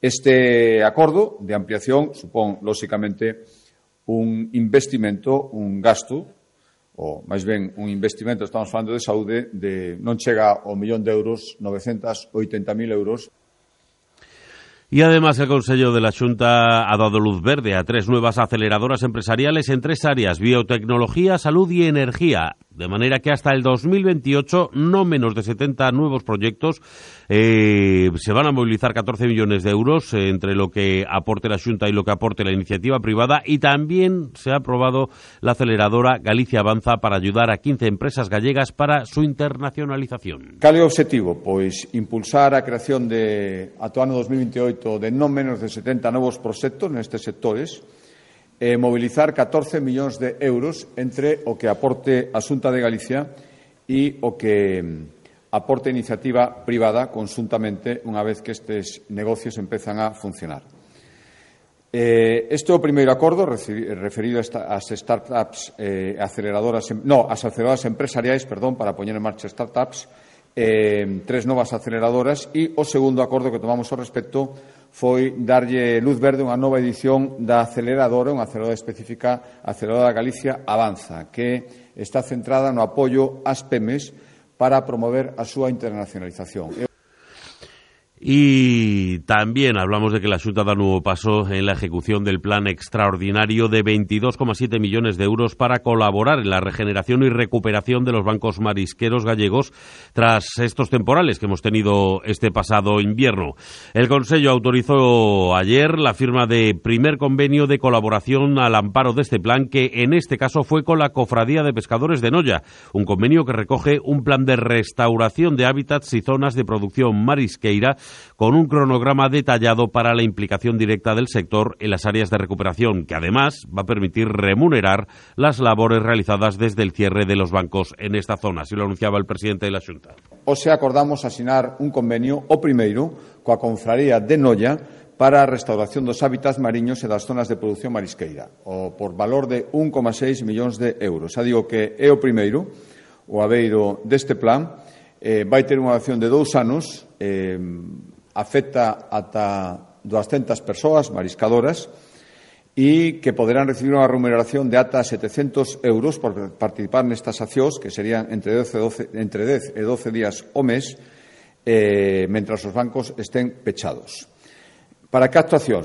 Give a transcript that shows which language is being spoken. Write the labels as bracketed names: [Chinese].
[Galician] Este acordo de ampliación supón, lóxicamente, un investimento, un gasto, ou, máis ben, un investimento, estamos falando de saúde, de non chega ao 1 millón de euros, 980.000 euros. [Spanish] E, además, o Consello de la Xunta ha dado luz verde a 3 novas aceleradoras empresariales en 3 áreas, biotecnología, salud e energía. De maneira que hasta el 2028, no menos de 70 nuevos proyectos, se van a movilizar 14 millones de euros entre lo que aporte la Xunta y lo que aporte la iniciativa privada. Y también se ha aprobado la aceleradora Galicia Avanza para ayudar a 15 empresas gallegas para su internacionalización. [Galician] ¿Cal é o objetivo? Pues impulsar a creación de, ato ano 2028, [Spanish] de no menos de 70 nuevos [Galician] proxectos nestes sectores, movilizar 14 millóns de euros entre o que aporte a Xunta de Galicia e o que aporte iniciativa privada conxuntamente unha vez que estes negocios empezan a funcionar. Este é o primeiro acordo referido ás startups aceleradoras, no, ás aceleradoras empresariais, perdón, para poñer en marcha startups, 3 novas aceleradoras, e o segundo acordo que tomamos ao respecto foi darlle luz verde unha nova edición da aceleradora, unha aceleradora específica, Aceleradora Galicia Avanza, que está centrada no apoio ás pemes para promover a súa internacionalización. [Spanish] Y también hablamos de que la Xunta da nuevo paso en la ejecución del plan extraordinario de 22,7 millones de euros para colaborar en la regeneración y recuperación de los bancos marisqueros gallegos tras estos temporales que hemos tenido este pasado invierno. El Consello autorizó ayer la firma de primer convenio de colaboración al amparo de este plan, que en este caso fue con la Cofradía de Pescadores de Noya, un convenio que recoge un plan de restauración de hábitats y zonas de producción marisqueira con un cronograma detallado para la implicación directa del sector en las áreas de recuperación, que además va a permitir remunerar las labores realizadas desde el cierre de los bancos en esta zona, así lo anunciaba el presidente de la Xunta. [Galician] O sea, acordamos asinar un convenio, o primeiro, coa Confraría de Noia para a restauración dos hábitats mariños e das zonas de producción marisqueira, o por valor de 1,6 millóns de euros. Xa digo que é o primeiro, o abeiro deste plan, vai ter unha duración de 2 anos, afecta ata 200 persoas mariscadoras e que poderán recibir unha remuneración de ata 700 euros por participar nestas accións, que serían entre 10 e 12 días o mes, mentras os bancos estén pechados. Para que actuacións?